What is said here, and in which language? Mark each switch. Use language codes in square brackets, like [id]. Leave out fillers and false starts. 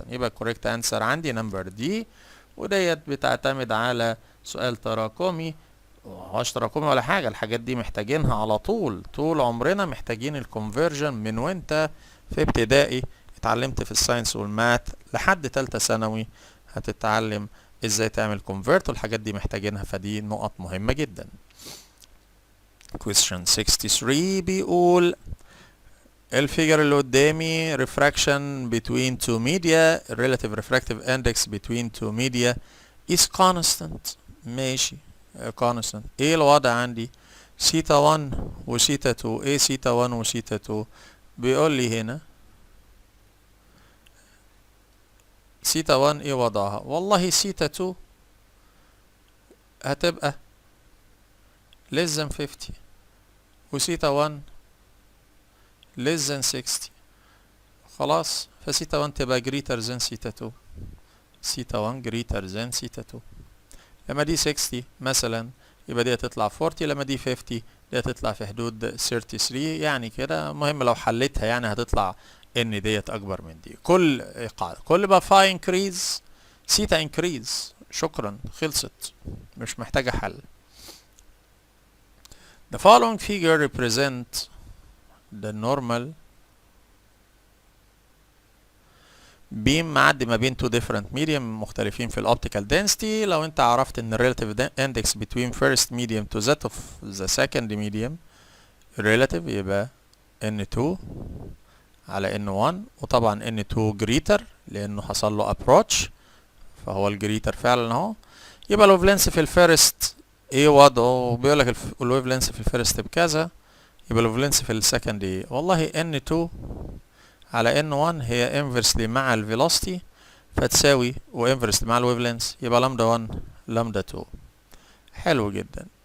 [ar] يبقى الكوريكت انسر عندي نمبر دي. وديت بتعتمد على سؤال تراكمي مش تراكمي ولا حاجة. الحاجات دي محتاجينها على طول عمرنا محتاجين الكونفرجن من وانت في ابتدائي اتعلمت في الساينس والمات لحد تالتة ثانوي هتتعلم ازاي تعمل كونفرت والحاجات دي محتاجينها. فدي نقط مهمة جدا. [en] question 63 [ar] بيقول الفيجر اللي قدامي [en] refraction between two media relative refractive index between two media is constant. [ar] ماشي constant. ايه الوضع عندي؟ سيتا 1 وسيتا 2. ايه سيتا 1 وسيتا 2؟ بيقول لي هنا سيتا 1 ايه وضعها؟ والله سيتا 2 هتبقى [en] less than 50 [ar] وسيتا 1 [en] less than 60. [ar] خلاص فسيتا 1 تبقى [en] greater than [ar] سيتا 2. سيتا 1 greater than سيتا 2. لما دي 60 مثلا يبقى دي هتطلع 40. لما دي 50 دي هتطلع في حدود 33 يعني كده. مهم لو حليتها يعني هتطلع ان ديت اكبر من دي. كل ما فا increase سيتا increase. شكرا خلصت مش محتاجة حل. [en] The following figure represent the normal beam [ar] معدي ما بين [en] two different medium [ar] مختلفين في [en] الoptical density. [ar] لو انت عرفت ان [en] relative index between first medium to that of the second medium [ar] relative يبقى N2 على N1 وطبعا N2 greater لانه حصل له approach فهو الجريتر فعلا اهو. يبقى الويف لينس في الفيرست ايه وضعه؟ بيقول لك الويف لينس في الفيرست بكذا. يبقى الويف لينس في السكند ايه؟ والله N2 على N1 هي inversely مع الفيلوسيتي فتساوي وانفرس مع الويف لينس يبقى لامدا 1 لامدا 2. حلو جدا.